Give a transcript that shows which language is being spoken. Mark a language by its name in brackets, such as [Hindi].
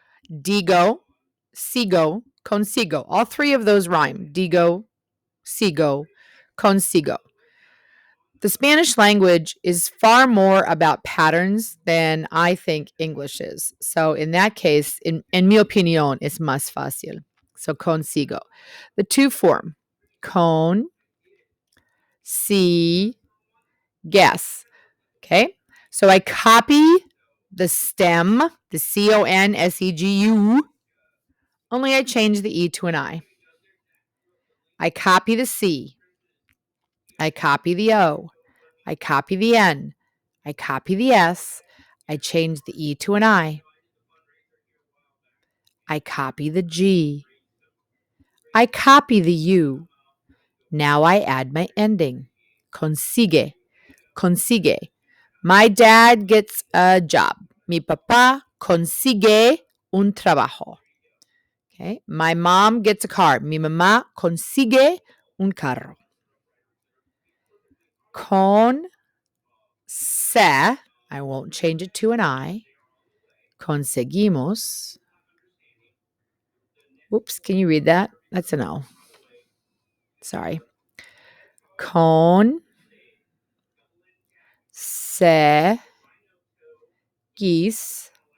[Spanish] Digo, sigo, consigo. [English] All 3 of those rhyme. [Spanish] Digo, sigo, consigo. [English] The Spanish language is far more about patterns than I think English is. So in that case, [Spanish] en mi opinión, es más fácil. [English] So consigo. The to form, con, si, guess. Okay. So I copy the stem, the C-O-N-S-E-G-U, only I change the E to an I. I copy the C. I copy the O. I copy the N. I copy the S. I change the E to an I. I copy the G. I copy the U. Now I add my ending. [Spanish] Consigue. Consigue. [English] My dad gets a job. [Spanish] Mi papá consigue un trabajo. Okay. [English] My mom gets a car. [Spanish] Mi mamá consigue un carro. [English] Con se, I won't change it to an I. [Spanish] Conseguimos. [English] Whoops, can you read that? That's an O. Sorry. Con se geese.